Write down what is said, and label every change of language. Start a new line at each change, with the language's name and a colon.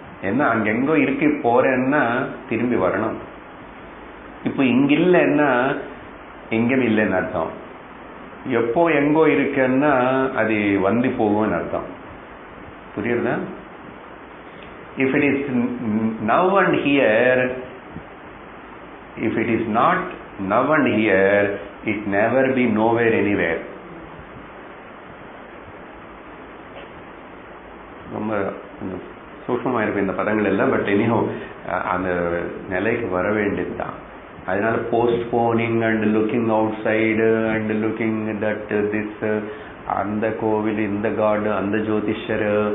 Tamil: என்ன அங்கெங்கோ இருக்கு போறேன்னா திரும்பி வரணும். இப்ப இங்க இல்லைன்னா எங்கேயும் இல்லைன்னு அர்த்தம். எப்போ எங்கோ இருக்குன்னா அது வந்து போகும்னு அர்த்தம். புரியுறதா?
English: If it is now and here, if it is not now and here, it never be nowhere anywhere.
Tamil: ரொம்ப சூக்ஷ்மமா இருக்கும் இந்த பதங்கள் எல்லாம். பட் எனிஹோ அந்த நிலைக்கு வர வேண்டியதுதான். அதனால postponing and looking out side and looking that this, அந்த கோவில், இந்த காடு, அந்த ஜோதிஷர்.